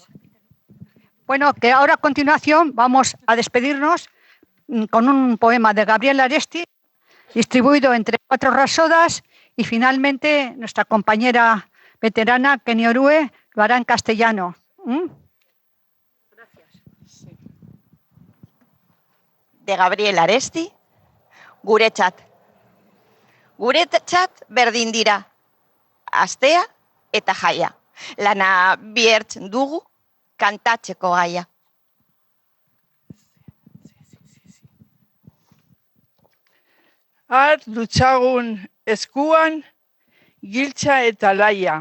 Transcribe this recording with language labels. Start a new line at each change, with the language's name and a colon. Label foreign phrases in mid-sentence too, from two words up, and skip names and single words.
Spanish: Bueno, que ahora a continuación vamos a despedirnos con un poema de Gabriel Aresti, distribuido entre 4 rasodas, y finalmente nuestra compañera veterana, Keni Orue, lo hará en castellano. Gracias. De Gabriel Aresti, guretzat.
Basque: Guretzat berdin dira, astea eta jaia. Lana biertz dugu kantatzeko gaia. Har dutxagun eskuan, giltza eta laia.